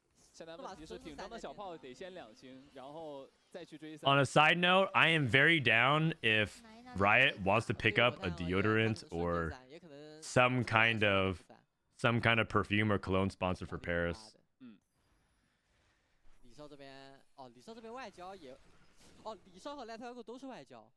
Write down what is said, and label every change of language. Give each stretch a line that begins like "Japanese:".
Chinese: 现在问题是挺中的小炮得先2星，然后再去追3。
English: On a side note, I am very down if Riot wants to pick up a deodorant or some kind of perfume or cologne sponsor for Paris.
Chinese: 李少这边哦，李少这边外交也哦，李少和 LightYgo 都是外交。